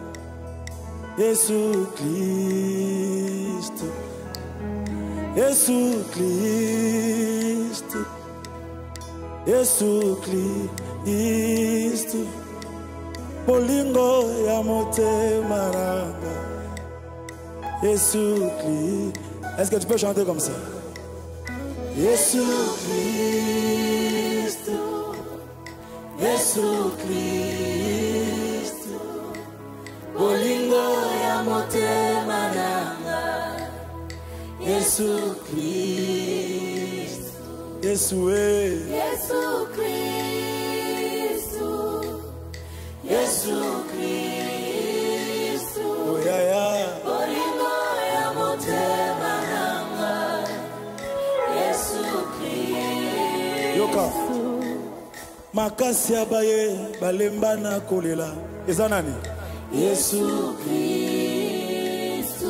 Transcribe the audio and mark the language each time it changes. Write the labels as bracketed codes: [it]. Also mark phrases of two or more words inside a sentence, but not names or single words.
[ln] Yesu Kristo Yesu Kristo Yesu Kristo bolingo ya motema nanga Yesu Kristo. [fr] Est-ce que tu peux chanter comme ça? [ln] Yesu Kristo, Yesu Kristo, bolingo ya motema nanga, Yesu Kristo, Yesu Yesu Kristo, Yesu Kristo, [en] oh yeah yeah, [ln] bolingo ya motema nanga, Yesu Kristo. yoka makasi abaye balemba na kolela eza nani? Yesu Kristo.